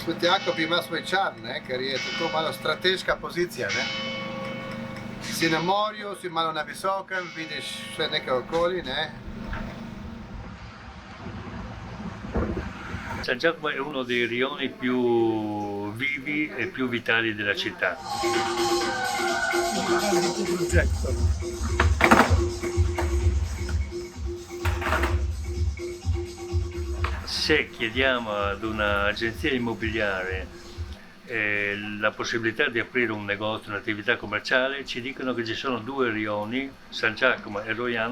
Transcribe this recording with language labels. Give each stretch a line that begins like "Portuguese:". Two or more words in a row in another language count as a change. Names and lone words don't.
Slovenian: jako bi ima svoj čar, ne? Ker je tako malo strateška pozicija. Ne? Si na morju, si malo na visokem, vidiš vse nekaj okoli. Ne?
Italian: San Giacomo è uno dei rioni più vivi e più vitali della città. Se chiediamo ad un'agenzia immobiliare la possibilità di aprire un negozio, un'attività commerciale, ci dicono che ci sono due rioni, San Giacomo e Roiano.